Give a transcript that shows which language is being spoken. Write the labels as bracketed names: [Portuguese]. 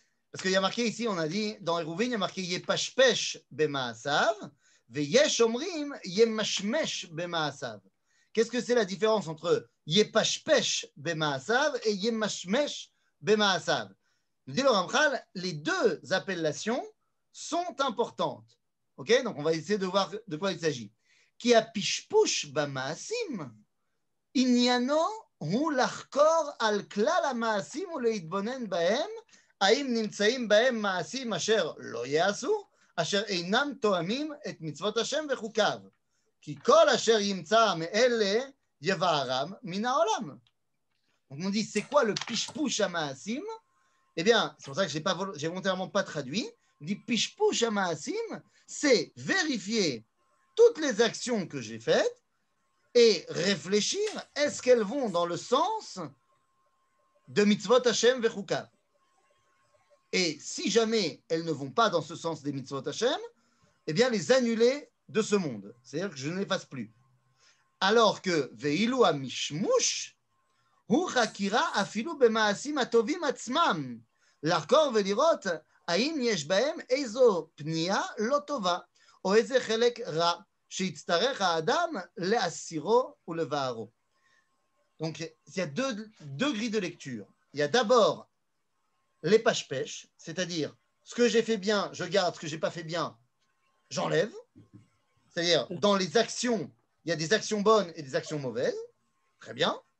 [French] Parce qu'il y a marqué ici, on a dit, dans Hérouvin, il y a marqué [Hebrew] Yepashpesh b'ma'asav, ve'yesh omrim yemashmesh b'ma'asav. [French] Qu'est-ce que c'est la différence entre [Hebrew] Yepashpesh b'ma'asav [French] et [Hebrew] Yemashmesh b'ma'asav? [French] Nous dit le Ramchal, les deux appellations sont importantes. Ok, donc on va essayer de voir de quoi il s'agit. [Hebrew] Qui a pishpush b'maasim, inyano hu lachkor al klal hamaasim uleitbonen bahem, האם נמצאים בהם מעשים אשר לא יעשו, אשר אינם תואמים את מצוות השם וחוקיו. כי כל אשר ימצא מאלה יבערם מן העולם. [French] Donc on dit, c'est quoi le [Hebrew] pishpush hamaasim? [French] Eh bien, c'est pour ça que j'ai volontairement pas traduit. On dit [Hebrew] pishpush hamaasim, [French] c'est vérifier toutes les actions que j'ai faites et réfléchir, est-ce qu'elles vont dans le sens de [Hebrew] mitzvot Hashem vechukav? [French] Et si jamais elles ne vont pas dans ce sens des [Hebrew] mitzvot Hashem, [French] eh bien les annuler de ce monde. C'est-à-dire que je ne les fasse plus. Alors que [Hebrew] veilu hamishmush hu chakira afilu b'maasim atovim atzmam לחקור ולראות האם יש בהם איזו פנייה לא טובה או איזה חלק רע שיצטרך האדם להסירו ולבערו. [French] Donc, il y a deux grilles de lecture. Il y a d'abord les pêche, c'est-à-dire ce que j'ai fait bien, je garde, ce que je n'ai pas fait bien, j'enlève. C'est-à-dire, dans les actions, il y a des actions bonnes et des actions mauvaises. Très bien.